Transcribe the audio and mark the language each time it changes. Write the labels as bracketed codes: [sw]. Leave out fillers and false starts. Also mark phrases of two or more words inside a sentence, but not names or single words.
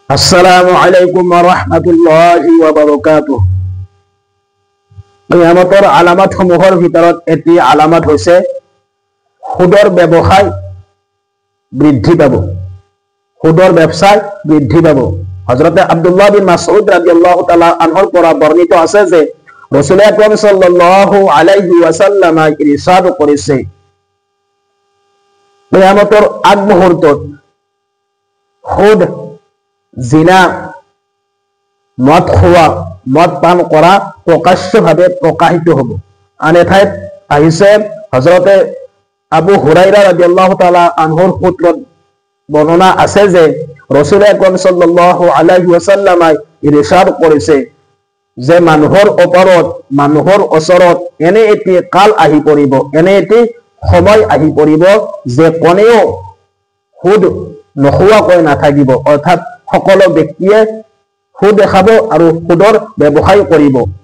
[ar] السلام عليكم ورحمة الله وبركاته. [as] কিয়ামতৰ আলামতসমূহৰ ভিতৰত এটি আলামত হৈছে সুদৰ ব্যৱসায় বৃদ্ধি পাব, সুদৰ ব্যৱসায় বৃদ্ধি পাব। হযৰতে আব্দুল্লাহ বিন মাসউদ [ar] رضي الله تعالى عنه [as] পৰা বৰ্ণিত আছে যে ৰাসূল আকৰাম [ar] صلى الله عليه وسلم [as] ইৰশাদ কৰিছে, কিয়ামতৰ আগ মুহূৰ্তত সুদ, জিনা, মদ খোৱা, মদ পান কৰা প্ৰকাশ্যভাৱে প্ৰকাশিত হ'ব। আন এঠাইত আহিছে, হযৰতে আবু হুৰাইৰা [ar] رضي الله تعالى عنه [as] সূত্ৰত বৰ্ণনা আছে যে ৰাসূল আকৰাম [ar] صلى الله عليه وسلم [as] ইৰশাদ কৰিছে যে মানুহৰ ওপৰত, মানুহৰ ওচৰত এনে এটি কাল আহি পৰিব, এনে এটি সময় আহি পৰিব যে কোনেও সুদ নোখোৱাকৈ নাথাকিব। অৰ্থাৎ সকলো ব্যক্তিয়ে সুদ দেখাব আৰু সুদৰ ব্যৱসায় কৰিব।